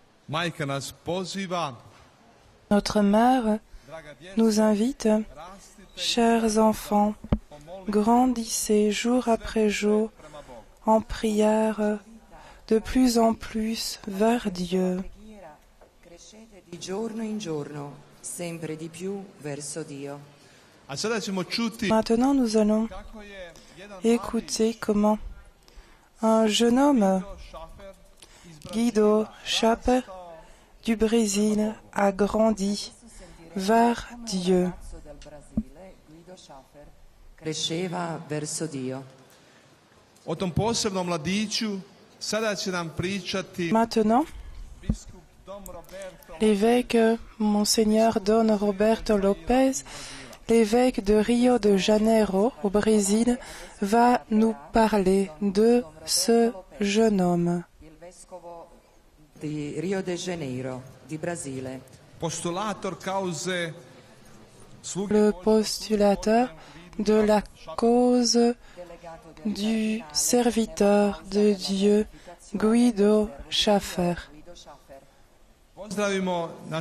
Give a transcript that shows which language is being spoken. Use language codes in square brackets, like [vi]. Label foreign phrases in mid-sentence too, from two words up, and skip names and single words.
[hr] Majka nas poziva, [fr] Notre mère nous invite, chers enfants, grandissez jour après jour en prière de plus en plus vers Dieu. [it] Di giorno in giorno, sempre di più verso Dio. [hr] a sada ćemo čuti [fr] Maintenant, nous allons [hr] kako je jedan [fr] écouter comment un jeune homme, [hr] šafer iz [fr] Guido Chaper, du Brésil, a grandi vers Dieu. [it] Del Brasile, Guido Schaffer, cresceva verso Dio. [hr] O tom posebnom mladiću sada će nam pričati [fr] Maintenant, [hr] biskup Dom Roberto [fr] l'évêque Monseigneur Don Roberto Lopez, l'évêque de Rio de Janeiro, au Brésil, va nous parler de ce jeune homme. [it] Il vescovo di Rio de Janeiro, di Brasile. [hr] postulator kauze sluge [fr] Le postulateur de la cause du serviteur de Dieu, Guido Schaffer. [hr] pozdravimo naš